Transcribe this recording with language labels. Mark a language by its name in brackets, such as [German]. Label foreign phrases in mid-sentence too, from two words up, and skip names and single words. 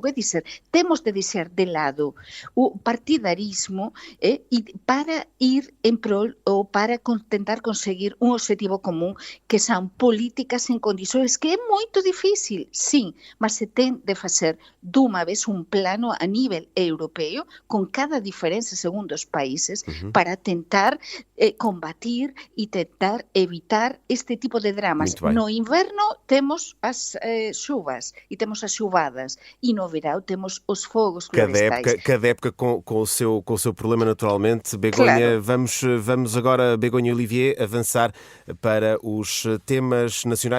[Galician] É dizer, temos de deixar de lado o partidarismo e para ir en prol ou para tentar conseguir un objetivo común, que son políticas en condições que é moito difícil, sim, mas se ten de facer dunha vez un plano a nivel europeo con cada diferença segundo os países para tentar combatir e tentar evitar este tipo de dramas. [Portuguese] No inverno temos as chuvas e temos as chuvadas e no verão temos os fogos florestais. Cada época com o seu problema, naturalmente. Begonha, claro. Vamos agora, Begonha e Olivier, avançar para os temas nacionais.